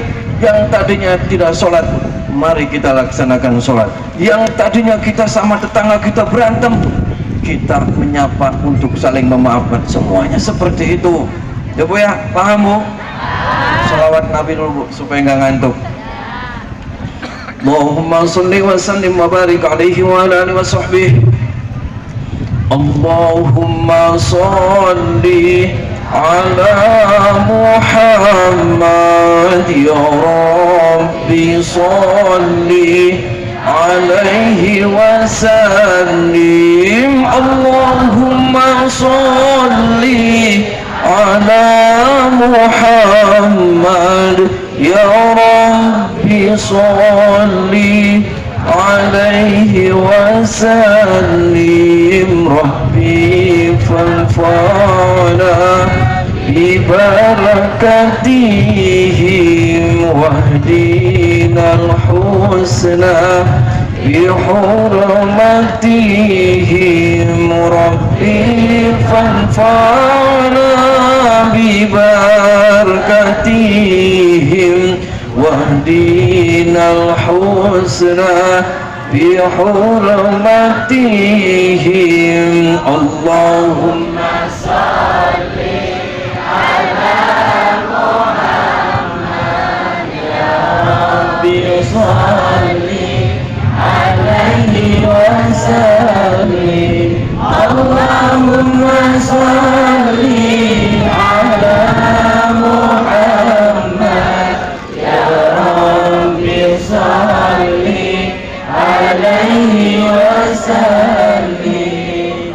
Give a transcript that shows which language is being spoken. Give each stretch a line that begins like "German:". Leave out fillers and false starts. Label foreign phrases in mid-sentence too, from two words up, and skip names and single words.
Indonesian: Yang tadinya tidak sholat, mari kita laksanakan sholat. Yang tadinya kita sama tetangga kita berantem, kita menyapa untuk saling memaafkan. Semuanya seperti itu ya, Bu ya. Paham, Bu? Salawat Nabi dulu, Bu, supaya nggak ngantuk.
Arabic: اللهم صل وسلم وبارك عليه وعلى آله وصحبه. اللهم صل على محمد يا رب صل عليه وسلم. اللهم صل على محمد يا رب صل عليه وسلم. رب فانفعنا ببركتهم واهدنا الحسنى بحرمتهم. رب فانفعنا ببركتهم واهدنا الحسنى بحرمتهم. اللهم صل على محمد يا رب صل عليه وسلم. اللهم صل على محمد يا رب صل عليه وسلم.